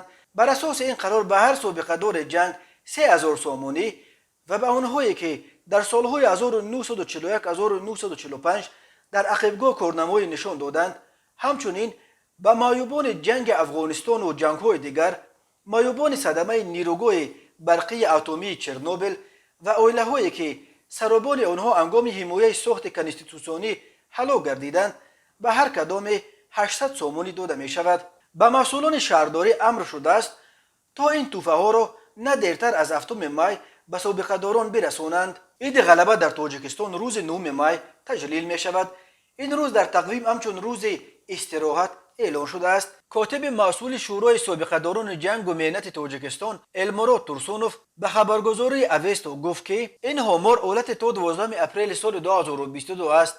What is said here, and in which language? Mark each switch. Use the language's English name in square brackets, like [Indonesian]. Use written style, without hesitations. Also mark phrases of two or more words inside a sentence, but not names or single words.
[Tajik] бар асоси ин қарор ба ҳар собиқадори ҷанг 3000 сомонӣ ва ба онҳое ки дар солҳои 1941-1945 дар ақибгоҳ корнамоӣ нишон доданд, ҳамчунин ба маъюбони ҷанги Афғонистону ҷангҳои дигар, маъюбони садамаи нирӯгоҳи барқии атомии Чернобил ва оилаҳое ки саробони онҳо ҳангоми ҳимояи сохти конститутсионӣ ҳалок гардиданд, ба ҳар кадоме 800 сомонӣ дода мешавад. ба масъулони шаҳрдорӣ амр шудааст [Persian] تا این توفه ها را نه دیرتر از 7 مای به سابقه‌داران برسانند. عید غلبه در تاجیکستان روز 9 مای تجلیل می شود. این روز در تقویم همچون روز استراحت اعلان شده است. کاتب مسئول شورای سابقه‌داران جنگ و محنت تاجیکستان المراد تورسونوف به خبرگزاری اوستا گفت که این آمار حالت تا 12 اپریل سال 2022 است.